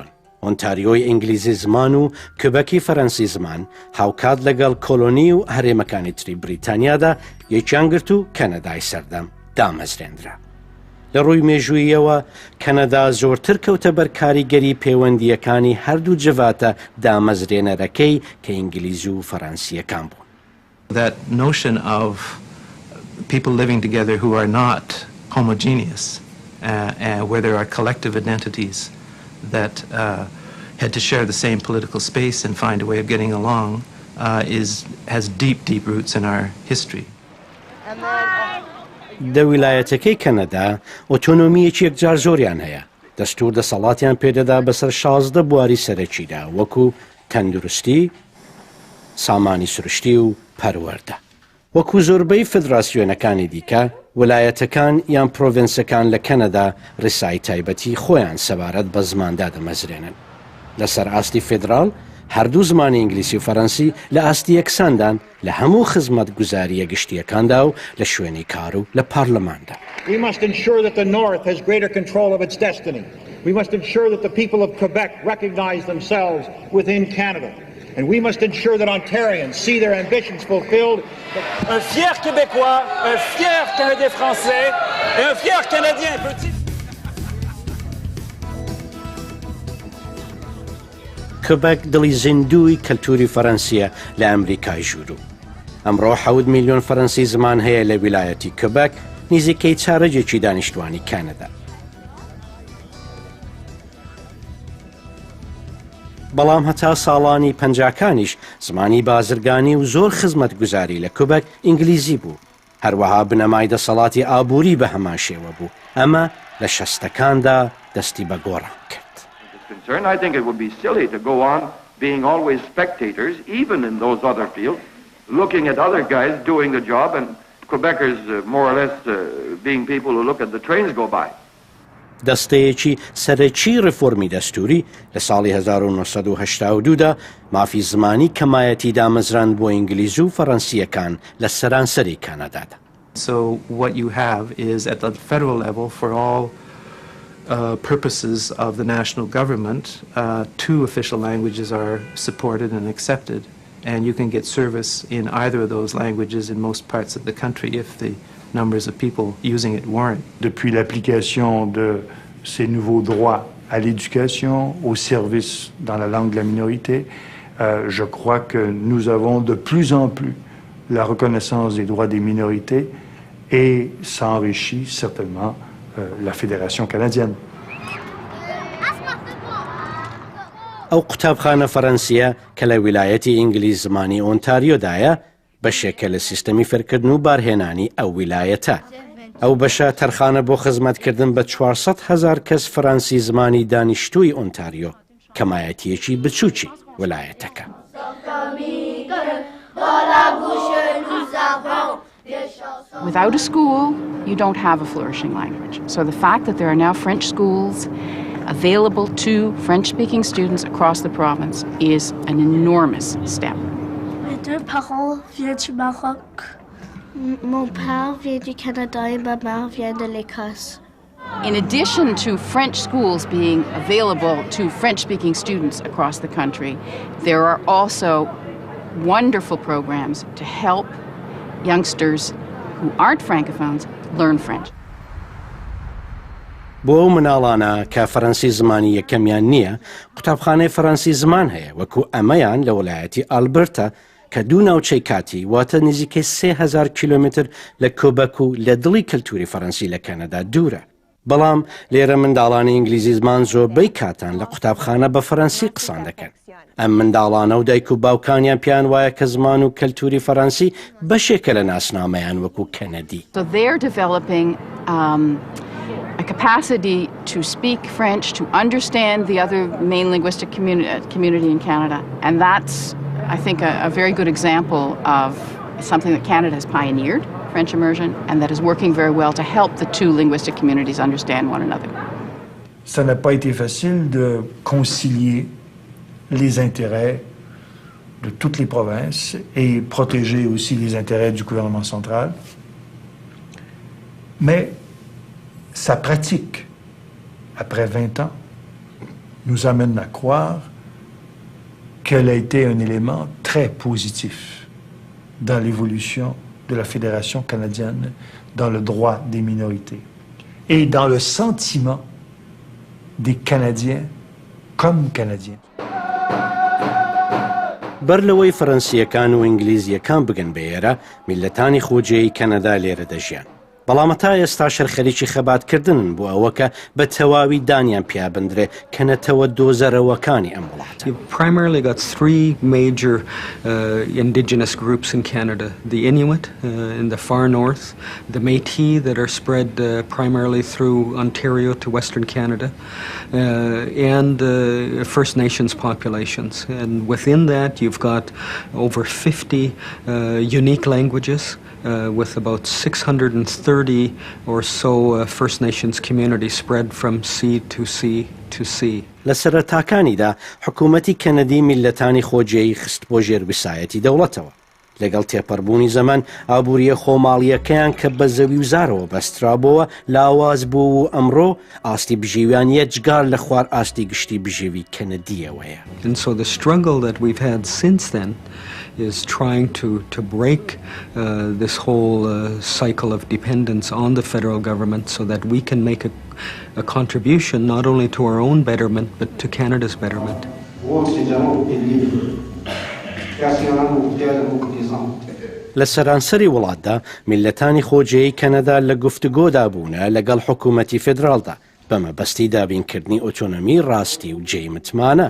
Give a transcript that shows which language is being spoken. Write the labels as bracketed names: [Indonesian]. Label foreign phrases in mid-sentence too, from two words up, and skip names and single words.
[Central Kurdish] ئۆنتاریۆی ئینگلیزی زمان و کبەکی فەرەنسی زمان هاوکات لەگەڵ کۆلۆنی و هەرێمەکانی تری بریتانیادا یەکیان گرت و کەنەدای سەردەم دامەزرێنرا. لە ڕووی مێژوویەوە کەنەدا زۆرتر کەوتە بەر کاریگەری پەیوەندیەکانی هەردوو جڤاتە دامەزرێنەرەکەی کە ئینگلیزی و فەرەنسیەکان بوون. [English] That notion of people living together who are not homogeneous, where there are collective identities that had to share the same political space and find a way of getting along, has deep, deep roots in our history. [Central Kurdish] دە ویلایەتەکەی کەنەدا ئۆتۆنۆمیەکی یەکجار زۆریان هەیە. دەستور دەسەڵاتیان پێدەدا بەسەر 16 بواری سەرەکیدا وەکو تەندروستی، سامانی سروشتی و پەروەردە. وەکو زۆربەی فدراسیۆنەکانی دیکە ویلایەتەکان یان پرۆڤینسەکان لە کەنەدا ڕێسایی تایبەتی خۆیان سەبارەت بە زماندا دەمەزرێنن. لەسەر ئاستی فێدراڵ هەردوو زمانی ئینگلیسی و فەرەنسی لە ئاستی یەکساندان لە هەموو خزمەت گوزاریە گشتیەکاندا و لە شوێنی کار و لە پارلەماندا. [English] We must ensure that the North has greater control of its destiny. We must ensure that the people of Quebec recognize themselves within Canada. And we must ensure that Ontarians see their ambitions fulfilled. [French] Un fier Québécois, un fier Canadien français et un fier Canadien petit. [Central Kurdish] کبەک دڵی زیندووی کەلتوری فەرەنسیە لە ئەمریکای ژوور. ئەمڕۆ 7 میلیۆن فەرەنسی زمان هەیە لە ویلایەتی کبەک، نزیکەی چارەجێکی دانیشتوانی کەنەدا. بەڵام هەتا ساڵانی پەنجاکانیش زمانی بازرگانی و زۆر خزمەت گوزاری لە کبەک ئینگلیزی بوو. هەروەها بنەمای دەسەڵاتی ئابووری بە هەمان شێوە بوو. ئەمە لە 60ەکاندا دەستی بە گۆڕان کرد. [English] I think it would be silly to go on being always spectators, even in those other fields, looking at other guys doing the job and Quebecers more or less being people who look at the trains go by. [Central Kurdish] دەستەیەکی سەرەکی ڕفۆرمی دەستوری لە ساڵی 1982دا مافی زمانی کەمایەتی دامەزران بۆ ئینگلیز و فەرەنسیەکان لە سەرانسەری کەنەدادا. [English] So what you have is at the federal level for all purposes of the national government, 2 official languages are supported and accepted, and you can get service in either of those languages in most parts of the country if the numbers of people using it warrant. [French] Depuis l'application de ces nouveaux droits à l'éducation, au service dans la langue de la minorité, je crois que nous avons de plus en plus la reconnaissance des droits des minorités et ça enrichit certainement la Fédération canadienne. [Central Kurdish] ئەو قوتابخانە فەرەنسیە کە لە ویلایەتی ئینگلیز زمانی ئۆنتاریۆدایە بەشێکە لە سیستەمی فێرکردن و بارهێنانی ئەو ویلایەتە. ئەو بەشە تەرخانە بۆ خزمەتکردن بە 400,000 کەس فەرەنسی زمانی دانیشتووی ئۆنتاریۆ، کەمایەتیەکی بچووکی ویلایەتەکە. [English] Without a school, you don't have a flourishing language. So the fact that there are now French schools available to French-speaking students across the province is an enormous step. [French] Mes 2 parents viennent du Maroc. Mon père vient du Canada et ma mère vient de l'Écosse. [English] In addition to French schools being available to French-speaking students across the country, there are also wonderful programs to help youngsters who aren't francophones learn French. [Central Kurdish] بۆ ئەو مناڵانە کە فەرەنسی زمانی یەکەمیان نییە، قوتابخانەی فەرەنسی زمان هەیە وەکو ئەمەیان لە ویلایەتی ئالبەرتە کە دوو ناوچەی کاتی واتە نزیکەی 3000 کیلۆمتر لە کۆبەک و لە دڵی کەلتوری فەرەنسی لە کەنەدا دوورە. بەڵام لێرە منداڵانی ئینگلیزی زمان زۆربەی کاتان لە قوتابخانە بە فەرەنسی قسان دەکەن. ئەم منداڵانە و دایک و باوکانیان پیان وایە کە زمان و کەلتوری فەرەنسی بەشێکە لە ناسنامەیان وەکو کەنەدی. [English] So they're developing a capacity to speak French, to understand the other main linguistic community in Canada. And that's, I think, a very good example of something that Canada has pioneered, French immersion, and that is working very well to help the two linguistic communities understand one another. [French] Ça n'a pas été facile de concilier les intérêts de toutes les provinces et protéger aussi les intérêts du gouvernement central. Mais sa pratique, après 20 ans, nous amène à croire qu'elle a été un élément très positif dans l'évolution de la Fédération canadienne, dans le droit des minorités et dans le sentiment des Canadiens comme Canadiens. [Central Kurdish] بەر لەوەی فەرەنسیەکان و ئینگلیزیەکان بگەن بەێرە میلەتانی خۆجێی کەنەدا لێرە دەژیان. بەڵام تا ئێستا شەرخەریکی خەباتکردن بۆ ئەوەکە بە تەواوی دانیان پیابندرێ کە نەتەوە دۆزەرەوەکانی ئەم وڵاتە. [English] You've primarily got three major indigenous groups in Canada. The Inuit in the far north, the Métis that are spread primarily through Ontario to Western Canada, and First Nations populations. And within that you've got over 50 unique languages. With about 630 or so First Nations communities spread from sea to sea to sea. [Central Kurdish] لە سەرەتاکانیدا حکوومەتی کەنەدی میلەتانی خۆجێی خست بۆ ژێربسایەتی دەوڵەتەوە. لەگەڵ تێپەڕبوونی زەمان ئابووریە خۆماڵیەکەیان کە بە زەوی و زارەوە بەسترابەوە لاواز بوو و ئەمڕۆ ئاستی بژێویان یەکجار لە خوار ئاستی گشتی بژێوی کەنەدیەوەیە. [English] And so the struggle that we've had since then is trying to break this whole cycle of dependence on the federal government so that we can make a contribution not only to our own betterment but to Canada's betterment. [Central Kurdish] لە سەرانسەری وڵاتدا میلەتانی خۆجێی کەنەدا لە گفتوگۆدا بوونە لەگەڵ حکوومەتی فێدراڵدا بەمەبەستی دابینکردنی ئۆتۆنۆمی ڕاستی و جێی متمانە.